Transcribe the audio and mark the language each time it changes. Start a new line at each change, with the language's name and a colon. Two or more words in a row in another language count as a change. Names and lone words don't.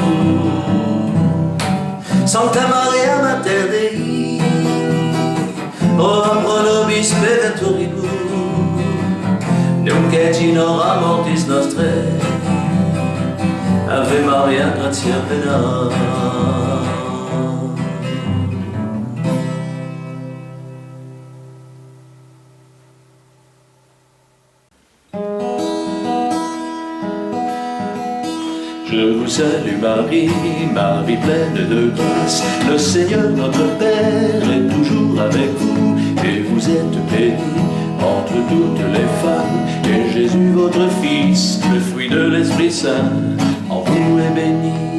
Latin: Sancta Maria, Mater Dei, ora pro nobis peccatoribus, nunc et in hora mortis nostrae. Ave Maria, gratia plena.
French: Je vous salue Marie, Marie pleine de grâce, le Seigneur notre Père est toujours avec vous, et vous êtes bénie entre toutes les femmes, et Jésus votre Fils, le fruit de l'Esprit Saint, en vous est béni.